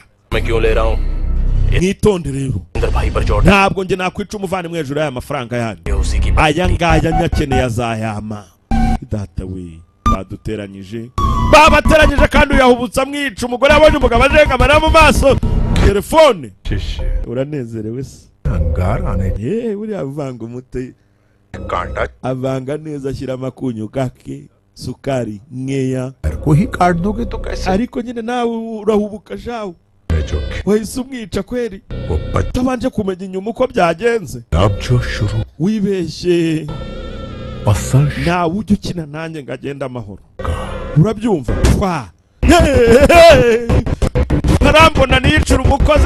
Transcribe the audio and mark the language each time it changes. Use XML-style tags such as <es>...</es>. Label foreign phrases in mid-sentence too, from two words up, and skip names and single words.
<rw>mwitonde rero ntabwo nge nakwica umuvandimwe hejuru y'aya mafaranga yanyu aya ngaya nyakeneye azayama data we baduteranyije babateranyije kandi uyahubutsa mwica umugore yabonye umugabo ajenga amarira mu maso telefone uranezerewe se buriya avanga umuti avanga neza ashyira amakunyu gake sukari nkeya</rw> <hi>को ही काट दोगे तो कैसे</hi> <rw>ariko nyine nawe urahubuka shawe wahise umwica kweri utabanje kumenya inyuma uko byagenze wibeshye nawe ujya ukina nanjye ngo agende amahoro urabyumva twa ntarambona niyicira umukozi</rw>